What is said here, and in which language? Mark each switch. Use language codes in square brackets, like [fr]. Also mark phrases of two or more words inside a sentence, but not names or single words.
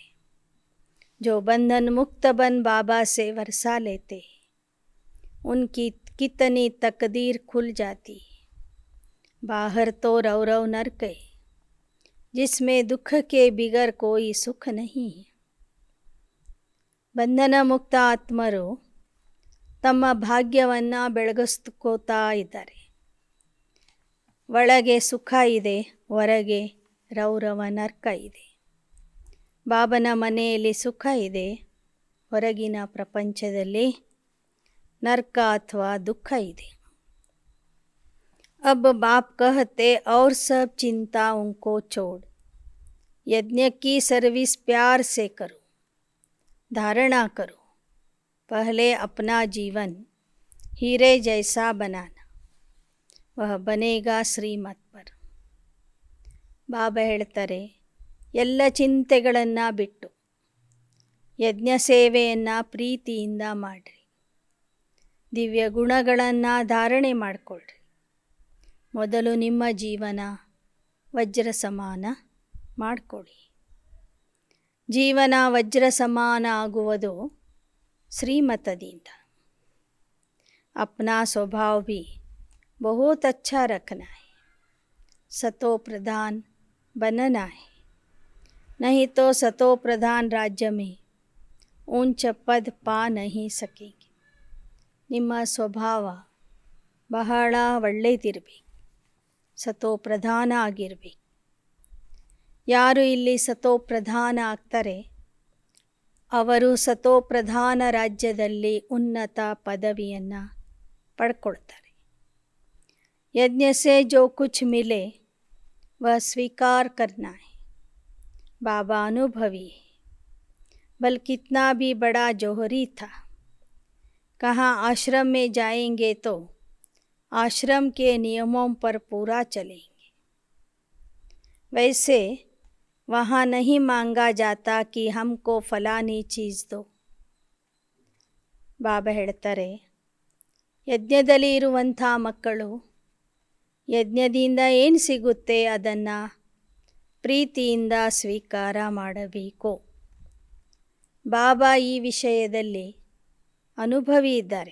[hi] जो बंधन मुक्त बन बाबा से वर्षा लेते उनकी कितनी तकदीर खुल जाती. बाहर तो रव रव नरक है जिसमें दुख के बिगर कोई सुख नहीं है. [kn] ಬಂಧನ ಮುಕ್ತ ಆತ್ಮರು ತಮ್ಮ ಭಾಗ್ಯವನ್ನು ಬೆಳಗಿಸ್ಕೋತಾ ಇದ್ದಾರೆ. ಒಳಗೆ ಸುಖ ಇದೆ, ಹೊರಗೆ ರೌರವ ನರ್ಕ ಇದೆ. ಬಾಬನ ಮನೆಯಲ್ಲಿ ಸುಖ ಇದೆ, ಹೊರಗಿನ ಪ್ರಪಂಚದಲ್ಲಿ ನರ್ಕ ಅಥವಾ ದುಃಖ ಇದೆ. [hi] अब बाप कहते और सब चिंता उनको छोड़ यज्ञ की सर्विस प्यार से करो, धारणा करो. पहले अपना जीवन हीरे जैसा बनाना, वह बनेगा श्रीमत पर. [kn] ಬಾಬಾ ಹೇಳ್ತಾರೆ, ಎಲ್ಲ ಚಿಂತೆಗಳನ್ನು ಬಿಟ್ಟು ಯಜ್ಞ ಸೇವೆಯನ್ನು ಪ್ರೀತಿಯಿಂದ ಮಾಡಿರಿ. ದಿವ್ಯ ಗುಣಗಳನ್ನು ಧಾರಣೆ ಮಾಡಿಕೊಳ್ಳ್ರಿ. ಮೊದಲು ನಿಮ್ಮ ಜೀವನ ವಜ್ರ ಸಮಾನ ಮಾಡಿಕೊಳ್ಳಿ. ಜೀವನ ವಜ್ರ ಸಮಾನ ಆಗುವುದು श्रीमतದಿಂದ. [hi] अपना स्वभाव भी बहुत अच्छा रखना है, सतो प्रधान बनना है. नहीं तो सतो प्रधान राज्य में ऊंच पद पा नहीं सकेंगे. [kn] ನಿಮ್ಮ ಸ್ವಭಾವ ಬಹಳ ಒಳ್ಳೆಯದಿರಬೇಕು, ಸತೋ ಪ್ರಧಾನ ಆಗಿರಬೇಕು. ಯಾರು ಇಲ್ಲಿ ಸತೋ ಪ್ರಧಾನ ಆಗ್ತಾರೆ ಅವರು ಸತೋ ಪ್ರಧಾನ ರಾಜ್ಯದಲ್ಲಿ ಉನ್ನತ ಪದವಿಯನ್ನು ಪಡ್ಕೊಳ್ತಾರೆ. [hi] यज्ञ से जो कुछ मिले वह स्वीकार करना है. बाबा अनुभवी है, बल कितना भी बड़ा जौहरी था. कहाँ आश्रम में जाएंगे तो आश्रम के नियमों पर पूरा चलेंगे. वैसे वहाँ नहीं मांगा जाता कि हमको फलानी चीज़ दो. [kn] ಬಾಬಾ ಹೇಳ್ತಾರೆ, ಯಜ್ಞದಲ್ಲಿ ಇರುವಂಥ ಮಕ್ಕಳು ಯಜ್ಞದಿಂದ ಏನು ಸಿಗುತ್ತೆ ಅದನ್ನು ಪ್ರೀತಿಯಿಂದ ಸ್ವೀಕಾರ ಮಾಡಬೇಕು. ಬಾಬಾ ಈ ವಿಷಯದಲ್ಲಿ ಅನುಭವಿ ಇದ್ದಾರೆ.